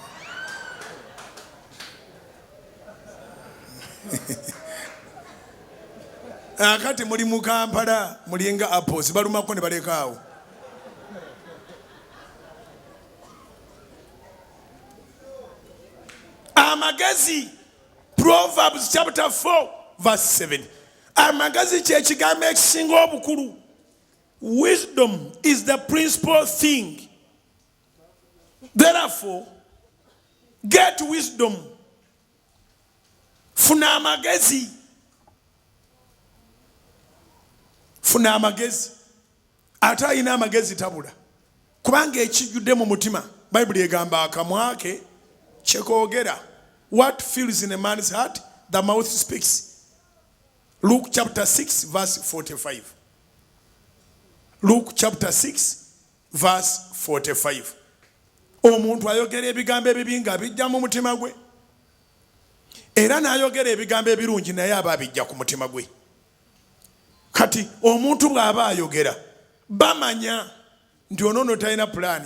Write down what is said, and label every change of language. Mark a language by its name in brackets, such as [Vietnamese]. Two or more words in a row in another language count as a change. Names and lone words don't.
[Ganda] akati muli mu Kampala mulinga apples balumako ne balekaawo amagezi [English] Proverbs chapter 4 verse 7 [Ganda] amagezi kyekigambo ekisinga obukulu. [English] Wisdom is the principal thing, therefore get wisdom. [Ganda] Funa amagezi ate alina amagezi tabula kubanga ekijjudde mu mutima Bayibuli egamba akamwa ke kyekoogera. [English] What fills in a man's heart, the mouth speaks. Luke chapter 6 verse 45. Luke chapter 6 verse 45. [Ganda] Omuntu ayogera ebigambo ebibi nga bijja mu mutima gwe, era n'ayogera ebigambo ebirungi naye aba abijja ku mutima gwe. Kati omuntu bw'aba ayogera bamanya nti onoono talina pulaani.